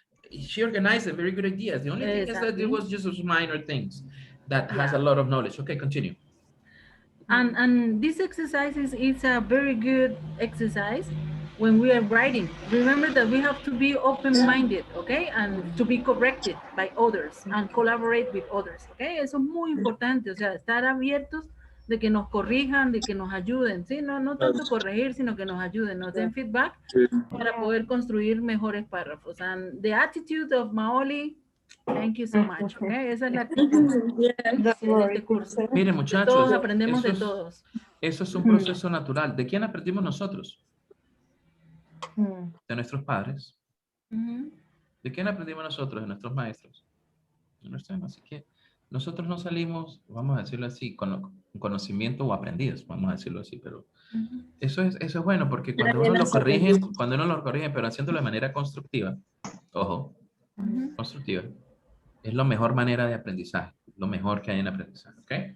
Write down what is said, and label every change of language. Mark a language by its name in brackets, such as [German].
[English] She organized very good ideas. The only thing is that it was just those minor things that has a lot of knowledge. Okay, continue. And this exercise is a very good exercise when we are writing. Remember that we have to be open-minded, okay? And to be corrected by others and collaborate with others, okay? [Spanish] Eso es muy importante, o sea, estar abiertos de que nos corrijan, de que nos ayuden, ¿sí? No tanto corregir, sino que nos ayuden, nos den feedback para poder construir mejores párrafos. [English] And the attitude of Maoli, thank you so much, okay? [Spanish] Esa es la actitud de este curso. Miren, muchachos, todos aprendemos de todos. Eso es un proceso natural. ¿De quién aprendimos nosotros? De nuestros padres. ¿De quién aprendimos nosotros? De nuestros maestros. Así que nosotros no salimos, vamos a decirlo así, con conocimiento o aprendidos, vamos a decirlo así, pero eso es bueno porque cuando uno lo corrigen, pero haciéndolo de manera constructiva, ojo, constructiva, es la mejor manera de aprendizaje, lo mejor que hay en aprendizaje, ¿ok?